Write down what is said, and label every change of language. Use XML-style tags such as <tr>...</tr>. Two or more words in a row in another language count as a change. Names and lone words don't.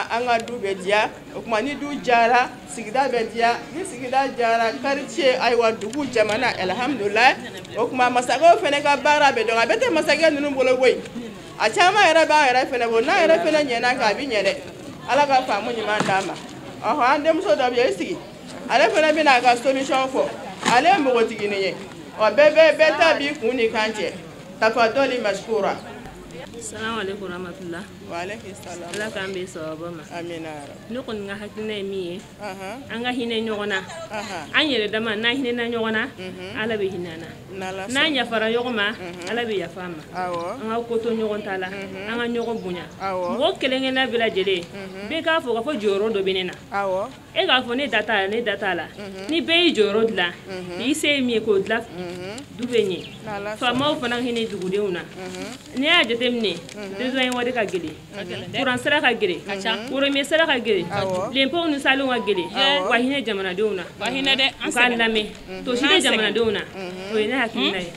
<bm>an ka du bɛ diya o tuma ni du diyara sigida bɛ diya ni sigida diyara quartier ayiwa dugu jamana alhamdulilayi o tuma masakɛw fana ka baara bɛ dɔn a bɛ tɛ masakɛ ninnu bolo koyi a caman yɛrɛ b'an yɛrɛ fana bolo n'an yɛrɛ fana ɲɛna kan a bɛ ɲɛ dɛ ala ka faamu ɲuman d'an ma an denmuso dɔ bɛ yen i sigi ale fana bɛna a ka solution fɔ ale ye npogotiginin ye bɛɛ ta b'i kun ni kan cɛ</bm> <ar>تفضلوا مشكورين. السلام عليكم رحمة الله. وعليكم السلام.</ar> <bm>Ala k'an bɛ sababa ma. Amina. Ne kɔni ka hakilina ye min ye an ka hinɛ ɲɔgɔn na an yɛrɛ dama n'an hinɛna ɲɔgɔn na ala bɛ hinɛ an na n'an yafara ɲɔgɔn ma ala bɛ yafa an ma an ka ko to ɲɔgɔn ta la an ka ɲɔgɔn bonya mɔgɔ kelen kelenna bɛɛ lajɛlen bɛɛ k'a fɔ k'a fɔ jɔyɔrɔ dɔ bɛ ne na e k'a fɔ ne da t'a la ne da t'a la ni bɛɛ y'i jɔyɔrɔ dilan i se ye min ye k'o dilan du bɛ ɲɛ faamaw fana hinɛ dugudenw na n'i y'a jateminɛ besoin ye wari ka gɛlɛn kuran sira ka gɛlɛn woromɛ sira ka gɛlɛn lempow ni salenw ka gɛlɛn wa hinɛ jamanadenw na u k'a lamɛn to si tɛ jamanadenw na o ye ne hakilina ye</bm>